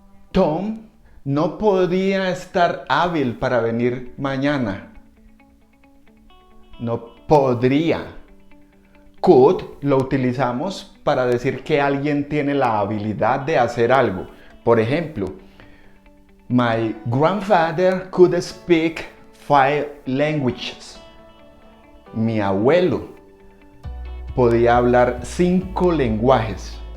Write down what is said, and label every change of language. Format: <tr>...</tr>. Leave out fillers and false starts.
<es>Tom no podía estar hábil para venir mañana. No podría. Could lo utilizamos para decir que alguien tiene la habilidad de hacer algo. Por ejemplo,</es> <en>my grandfather could speak 5 languages.</en> <es>Mi abuelo podía hablar 5 lenguajes.</es>